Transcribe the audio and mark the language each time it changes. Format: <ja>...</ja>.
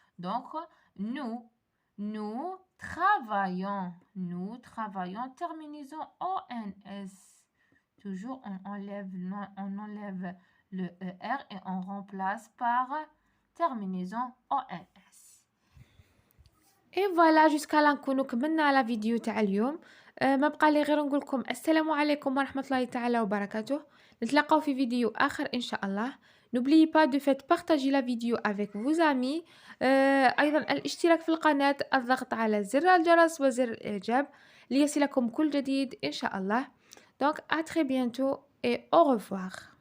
<fr>Donc, nous travaillons, terminaison ONS. Toujours, on enlève le ER et on remplace par terminaison ONS. Et voilà, jusqu'à là نكونوا كملنا la vidéo تاع اليوم.</fr> <ar>ما بقى لي غير نقول لكم السلام عليكم ورحمة الله تعالى وبركاته. نتلاقاو في فيديو آخر إن شاء الله.</ar> <fr>N'oubliez pas de faire partager la vidéo avec vos amis.</fr> <ar>أيضا الاشتراك في القناة، الضغط على زر الجرس وزر الإعجاب ليصلكم كل جديد إن شاء الله. Donc à très bientôt et au revoir.</ar>